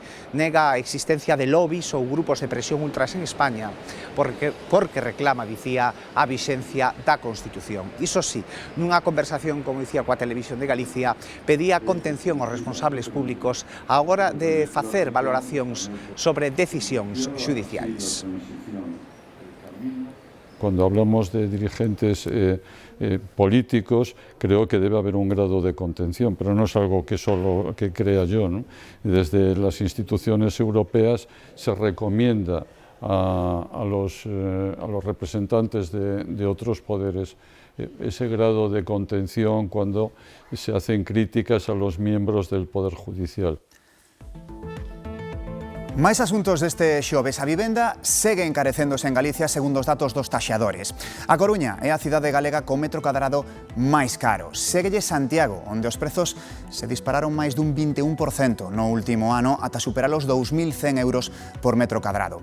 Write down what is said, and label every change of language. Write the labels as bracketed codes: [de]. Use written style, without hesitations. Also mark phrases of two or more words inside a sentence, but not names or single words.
[gl] Nega a existencia de lobbies ou grupos de presión ultras en España, porque reclama, dicía, a vixencia da Constitución. Iso sí, nunha conversación, como dicía, coa Televisión de Galicia, pedía contención aos responsables públicos á hora de facer valoracións sobre decisións xudiciais. [es] Cuando hablamos de dirigentes políticos, creo que debe haber un grado de contención, pero no es algo que solo que crea yo, ¿no? Desde las instituciones europeas se recomienda a los representantes de otros poderes ese grado de contención cuando se hacen críticas a los miembros del Poder Judicial. [gl] Máis asuntos deste xoves. A vivenda segue encarecéndose en Galicia segundo os datos dos taxadores. A Coruña é a cidade galega con metro cadrado máis caro. Séguelle Santiago, onde os prezos se dispararon máis dun 21% no último ano ata superar os 2.100 euros por metro cadrado.